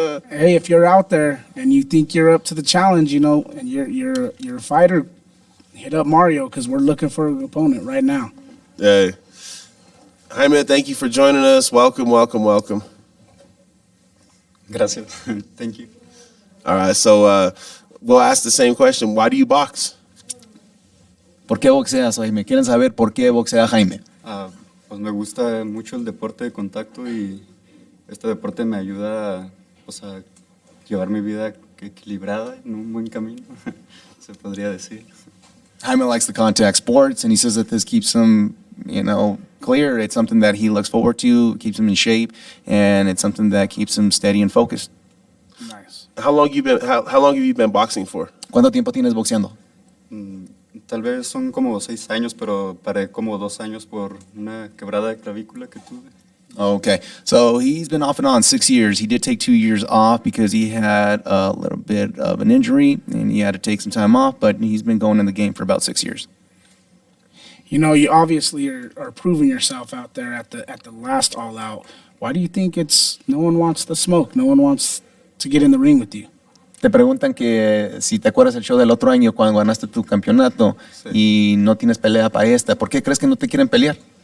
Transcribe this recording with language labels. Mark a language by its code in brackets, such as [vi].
[en] Hey, if you're out there and you think you're up to the challenge, and you're a fighter, hit up Mario because we're looking for an opponent right now. Hey. Jaime, thank you for joining us. Welcome, welcome, welcome. [es] Gracias. [en] Thank you. All right, so we'll ask the same question. Why do you box? [es] ¿Por qué boxeas, Jaime? Quieren saber por qué boxea Jaime. Pues me gusta mucho el deporte de contacto y este deporte me ayuda pues, a llevar mi vida equilibrada en un buen camino, se podría decir. [en] Jaime likes the contact sports, and he says that this keeps him, clear. It's something that he looks forward to, keeps him in shape, and it's something that keeps him steady and focused. Nice. How long have you been boxing for? [es] ¿Cuánto tiempo tienes boxeando? Tal vez son como 6 años, pero paré como 2 años por una quebrada de clavícula que tuve. [en] Okay, so he's been off and on 6 years. He did take 2 years off because he had a little bit of an injury and he had to take some time off, but he's been going in the game for about 6 years. You obviously are proving yourself out there at the last All Out. Why do you think no one wants the smoke? No one wants to get in the ring with you? [es] Te preguntan que si te acuerdas el show del otro año cuando ganaste tu campeonato y no tienes pelea para esta, ¿por qué crees que no te quieren pelear?